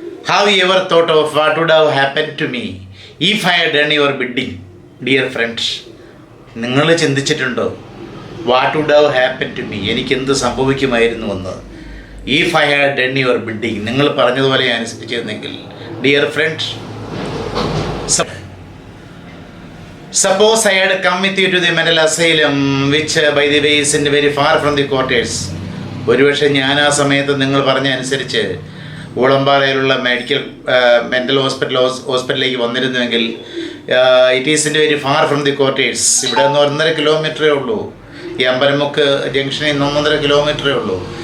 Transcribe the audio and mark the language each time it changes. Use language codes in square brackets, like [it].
[en] How you ever thought of what would have happen to me if I had done your bidding? Dear friend, [ml] നിങ്ങൾ ചിന്തിച്ചിട്ടുണ്ടോ [en] what would have happen to me, [ml] എനിക്കെന്ത് സംഭവിക്കുമായിരുന്നുവെന്ന്? [en] if I had done your bidding, [ml] നിങ്ങൾ പറഞ്ഞതുപോലെ ഞാൻ അനുസരിച്ചിരുന്നെങ്കിൽ. [en] Dear friend, suppose I had come with you to the mental asylum, which by the way is very far from the quarters. [ml] ഒരുപക്ഷെ ഞാൻ ആ സമയത്ത് നിങ്ങൾ പറഞ്ഞ അനുസരിച്ച് ഊളമ്പാറയിലുള്ള മെൻ്റൽ ഹോസ്പിറ്റലിലേക്ക് വന്നിരുന്നുവെങ്കിൽ, [en] It is very far from the quarters. [ml] ഇവിടെ നിന്ന് 1.5 കിലോമീറ്ററേ ഉള്ളൂ. ഈ അമ്പലമുക്ക് ജംഗ്ഷനിൽ നിന്ന് 1.5 കിലോമീറ്ററേ ഉള്ളൂ.